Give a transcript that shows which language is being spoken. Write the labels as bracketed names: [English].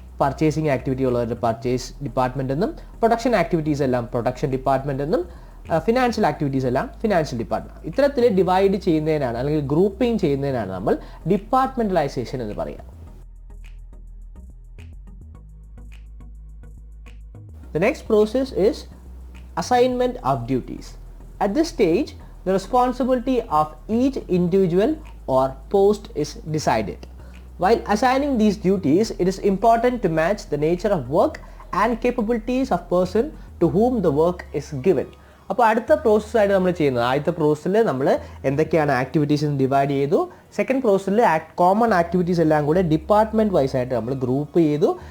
[Malayalam] Purchasing activity ഉള്ളവരുടെ purchase department എന്നും, production activities എല്ലാം പ്രൊഡക്ഷൻ ഡിപ്പാർട്ട്മെന്റ് എന്നും, ഫിനാൻഷ്യൽ ആക്ടിവിറ്റീസ് എല്ലാം ഫിനാൻഷ്യൽ ഡിപ്പാർട്ട്മെന്റ്. ഇത്തരത്തിൽ ഡിവൈഡ് ചെയ്യുന്നതിനാണ് അല്ലെങ്കിൽ ഗ്രൂപ്പിംഗ് ചെയ്യുന്നതിനാണ് നമ്മൾ ഡിപ്പാർട്ട്മെന്റലൈസേഷൻ എന്ന് പറയുക. [English] The next process is assignment of duties. At this stage, the responsibility of each individual or post is decided. While assigning these duties, it is important to match the nature of work and capabilities of person to whom the work is given. [Malayalam] അപ്പോൾ അടുത്ത പ്രോസസ്സായിട്ട് നമ്മൾ ചെയ്യുന്നത് ആദ്യത്തെ പ്രോസസ്സിൽ നമ്മൾ എന്തൊക്കെയാണ് activities divide ചെയ്തു. Second പ്രോസസ്സിൽ കോമൺ ആക്ടിവിറ്റീസ് എല്ലാം കൂടെ ഡിപ്പാർട്ട്മെന്റ് വൈസ് ആയിട്ട് നമ്മൾ ഗ്രൂപ്പ് ചെയ്തു.